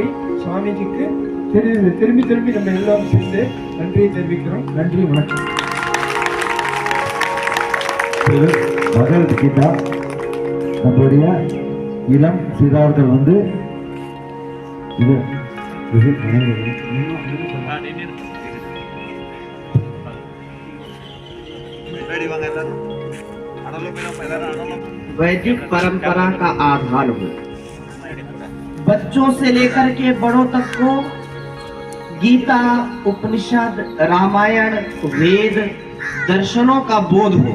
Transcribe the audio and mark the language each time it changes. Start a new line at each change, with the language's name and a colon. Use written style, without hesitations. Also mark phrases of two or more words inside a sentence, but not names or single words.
Tamil: சுவாமிஜிக்கு திரும்பி திரும்பி நம்ம எல்லாரும் சேர்ந்து நன்றியை தெரிவிக்கிறோம். நன்றி, வணக்கம். பகவத்கீதா நம்மளுடைய இளம் சிறார்கள் வந்து இது
Hindi: वैदिक परंपरा का आधार हो। बच्चों से लेकर के बड़ों तक को गीता, उपनिषद, रामायण, वेद, दर्शनों का बोध हो।